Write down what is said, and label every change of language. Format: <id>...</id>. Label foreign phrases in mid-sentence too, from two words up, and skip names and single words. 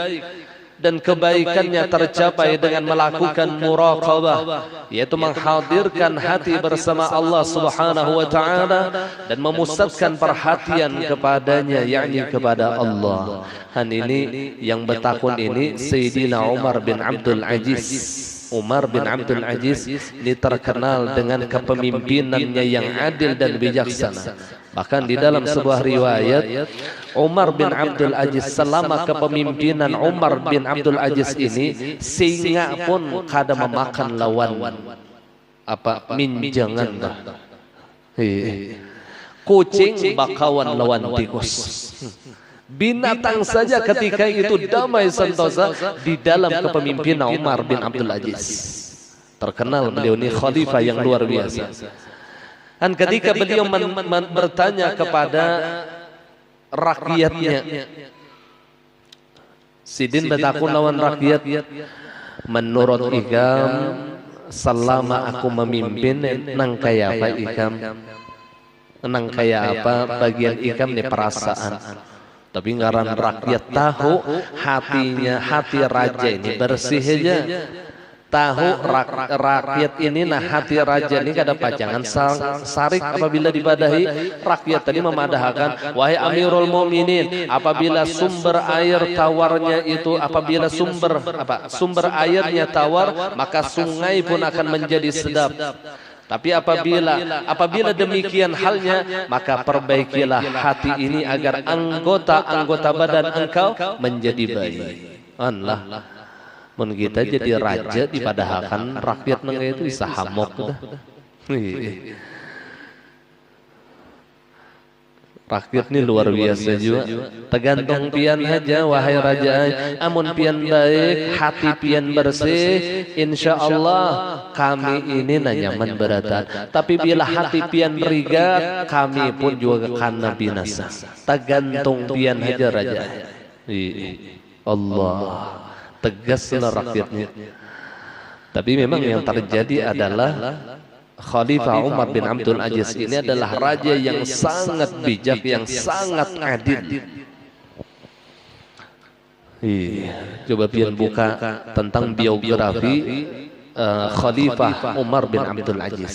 <id>Dan kebaikannya tercapai dengan melakukan muraqabah, yaitu menghadirkan hati bersama Allah</id> <ar>سبحانه وتعالى</ar> <id>dan memusatkan perhatian kepadanya, yakni kepada Allah. Dan ini yang bertakun ini Sayyidina Umar bin Abdul Aziz. Umar bin Abdul Aziz ini terkenal dengan kepemimpinannya yang adil dan bijaksana. Bahkan di dalam sebuah riwayat, Umar bin Abdul Aziz, selama kepemimpinan Umar bin Abdul Aziz ini, singa pun</id> <bjn>kada memakan lawan minjangan. Kucing bakawan lawan tikus.</bjn> <id>Binatang saja ketika itu damai sentosa di dalam kepemimpinan Umar bin Abdul Aziz. Terkenal beliau ini khalifah yang luar biasa. Dan ketika beliau bertanya kepada rakyatnya,</id> <bjn>sidin bertakun lawan rakyat, menurut ikam selama aku memimpin nang kaya apa ikam, nang kaya apa bagian ikam nih perasaan.</bjn> <id>Tapi ngaran rakyat tahu hatinya, hati raja ini bersih aja.</id> <bjn>Tahu rakyat ini, nah hati raja ini kada pajangan sarik apabila dibadahi.</bjn> <id>Rakyat tadi memadahkan, wahai</id> <ar>أمير المؤمنين,</ar> <id>apabila sumber air tawarnya itu, apabila sumber airnya tawar, maka sungai pun akan menjadi sedap. Tapi apabila demikian halnya, maka perbaikilah hati ini agar anggota-anggota badan engkau menjadi baik.</id> <bjn>Allah, mun kita jadi raja dipadahkan rakyat nengah itu bisa hamok dah.</bjn> <id>Rakyat ini luar biasa juga.</id> <bjn>Tergantung pian aja, wahai raja. Amun pian baik, hati pian bersih,</bjn> <ar>إن شاء الله</ar> <bjn>kami ini nyaman berada. Tapi bila hati pian berigat, kami pun juga karena binasa. Tergantung pian aja raja. Allah,</bjn> <id>tegaslah rakyatnya. Tapi memang yang terjadi adalah Khalifah Umar bin Abdul Aziz ini adalah raja yang sangat bijak, yang sangat adil. Coba pian buka tentang biografi Khalifah Umar bin Abdul Aziz.</id>